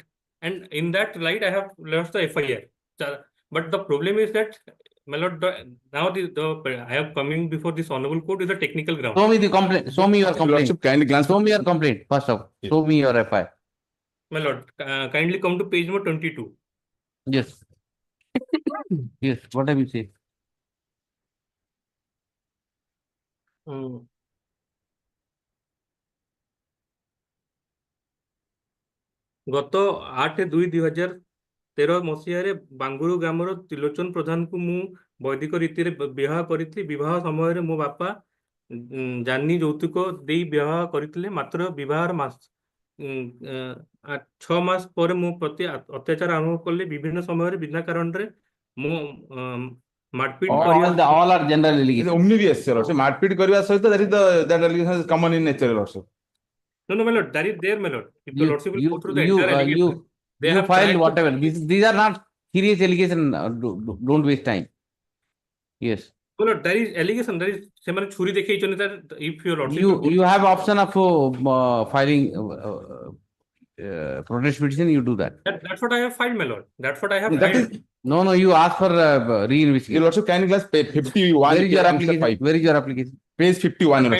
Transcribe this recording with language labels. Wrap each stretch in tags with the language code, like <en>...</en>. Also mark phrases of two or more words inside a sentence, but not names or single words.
<en>And in that light, I have lost the FIR. But the problem is that, my lord, now I have coming before this honorable court is a technical ground. Show me the complaint. Show me your complaint. Kindly glance. Show me your complaint. First off, show me your FIR. My lord, kindly come to page number 22. Yes. Yes. What have you said?</en> <or>ଗତ 8/2/2013 ମସିହାରେ ବାଙ୍ଗୁରୁ ଗ୍ରାମର ତ୍ରିଲୋଚନ ପ୍ରଧାନଙ୍କୁ ମୁଁ ବୈଦିକ ରୀତିରେ ବିବାହ କରିଥିଲି। ବିବାହ ସମୟରେ ମୋ ବାପା ଜାନି ଯୌତୁକ ଦେଇ ବିବାହ କରିଥିଲେ। ମାତ୍ର ବିବାହର 6 ମାସ ପରେ ମୋ ପ୍ରତି ଅତ୍ୟାଚାର ଆରମ୍ଭ କଲେ। ବିଭିନ୍ନ ସମୟରେ ବିନା କାରଣରେ ମୁଁ ମାରପିଟ କରିବା।</or> <en>All are general It's allegations. omnivorous, your lordship.</en> <or>ମାରପିଟ କରିବା ସହିତ</or> <en>that allegation is common in nature, your lordship. No, my lord, that is there, my lord. If the lordship will go through the You entire allegation, they have filed tried to- whatever. These are not serious allegations. Don't waste time. Yes. No, lord, that is allegation. That is</en> <or>ସେମାନେ ଛୁରୀ ଦେଖେଇଛନ୍ତି</or> <en>that if your lordship will go You have option of filing protest petition. You do that. That's what I have filed, my lord. That's what I have That filed. is, No, you ask for your reinvestigation. lordship, kindly glance page 51. Where is your answer application? 5. Where is your application? Page 51, your</en>